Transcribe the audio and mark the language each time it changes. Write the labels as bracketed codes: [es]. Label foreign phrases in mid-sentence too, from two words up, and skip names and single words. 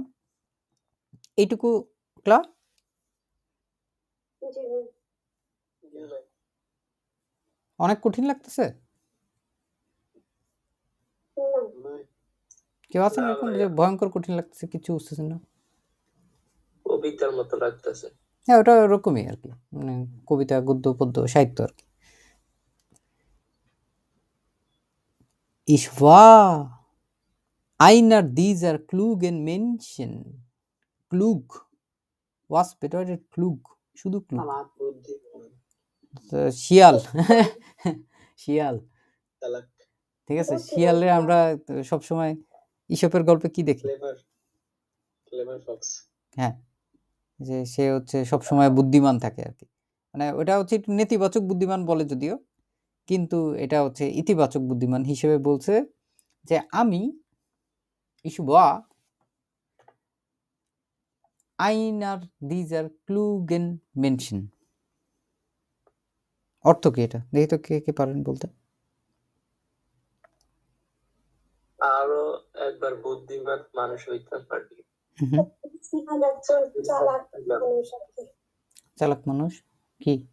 [bn] এইটুকু ক্লা অনেক কঠিন লাগতেছে? কেউ আছেন না এরকম ভাইয়া। যে ভয়ঙ্কর কঠিন লাগতেছে, কিছু বুঝতেছেন না? কবিতার মতো লাগতেছে। হ্যাঁ, ওটা ওরকমই আর কি, মানে কবিতা, গদ্য, পদ্য, সাহিত্য আর কি। [de] Ich war einer dieser klugen Menschen. Klug. Was bedeutet klug? [bn] শুধু klug. বুদ্ধি তো শিয়াল শিয়াল, চালাক ঠিক আছে। শিয়ালে আমরা সবসময় ঈশপের গল্পে কি দেখি? [en] clever clever fox [bn] হ্যাঁ, যে সে হচ্ছে সবসময় বুদ্ধিমান থাকে আর কি, মানে ওটা হচ্ছে একটু নেতিবাচক বুদ্ধিমান বলে যদিও, কিন্তু এটা হচ্ছে ইতিবাচক বুদ্ধিমান হিসেবে বলছে যে আমি [de] ich war einer dieser klugen Menschen। [bn] অর্থ কি এটা? দেখি তো কে কে পারেন বলতে। আরো একবার বুদ্ধিমান মানুষ হইতে পারি। হুম, চালাক মানুষ কি?